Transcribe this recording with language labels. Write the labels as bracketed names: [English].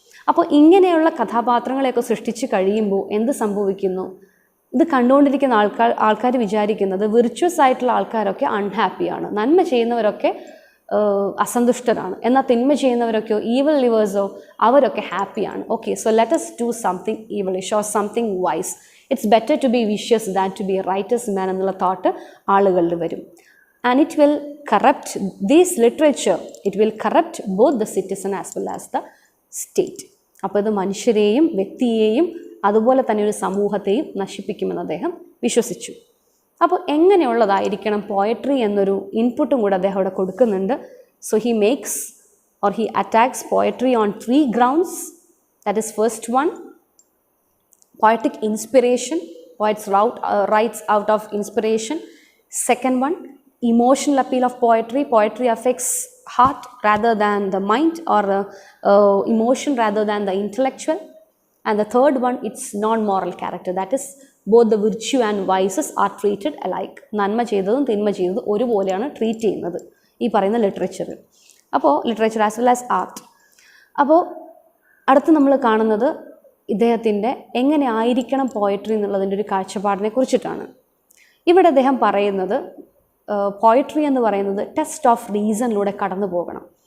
[Malayalam] അപ്പോൾ ഇങ്ങനെയുള്ള കഥാപാത്രങ്ങളെയൊക്കെ സൃഷ്ടിച്ച് കഴിയുമ്പോൾ എന്ത് സംഭവിക്കുന്നു? ഇത് കണ്ടുകൊണ്ടിരിക്കുന്ന ആൾക്കാർ വിചാരിക്കുന്നത് വിർച്വസ് ആയിട്ടുള്ള ആൾക്കാരൊക്കെ അൺഹാപ്പിയാണ്, നന്മ ചെയ്യുന്നവരൊക്കെ അസന്തുഷ്ടരാണ്, എന്നാൽ തിന്മ ചെയ്യുന്നവരൊക്കെയോ, ഈവൽ ലിവേഴ്സോ, അവരൊക്കെ ഹാപ്പിയാണ്. [English] Okay, so let us do something evilish or something wise. It's better to be vicious than to be a righteous man [Malayalam] എന്നുള്ള തോട്ട് ആളുകളിൽ വരും. [English] And it will corrupt this literature, it will corrupt both the citizen as well as the state. [Malayalam] അപ്പോൾ ഇത് മനുഷ്യരെയും വ്യക്തിയെയും അതുപോലെ തന്നെ ഒരു സമൂഹത്തെയും നശിപ്പിക്കുമെന്ന് അദ്ദേഹം വിശ്വസിച്ചു. അപ്പോൾ എങ്ങനെയുള്ളതായിരിക്കണം പോയട്രി എന്നൊരു ഇൻപുട്ടും കൂടെ അദ്ദേഹം അവിടെ കൊടുക്കുന്നുണ്ട്. [English] So he makes or he attacks poetry on 3 grounds. That is, first one, poetic inspiration. Poets writes out of inspiration. Second one, emotional appeal of poetry. Poetry affects heart rather than the mind, or emotion rather than the intellectual. And the third one, it's non-moral character. That is, both the virtue and vices are treated alike. [Malayalam] നന്മ ചെയ്തതും തിന്മ ചെയ്തതും ഒരുപോലെയാണ് treat ചെയ്യുന്നത് ഈ പറയുന്ന ലിറ്ററേച്ചറിൽ. അപ്പോൾ [English] Literature as well as art. [Malayalam] അപ്പോൾ അടുത്ത് നമ്മൾ കാണുന്നത് ഇദ്ദേഹത്തിൻ്റെ എങ്ങനെ ആയിരിക്കണം പോയട്രി എന്നുള്ളതിൻ്റെ ഒരു കാഴ്ചപ്പാടിനെ കുറിച്ചിട്ടാണ്. ഇവിടെ അദ്ദേഹം പറയുന്നത് പോയട്രി എന്ന് പറയുന്നത് ടെസ്റ്റ് ഓഫ് റീസണിലൂടെ കടന്നു പോകണം.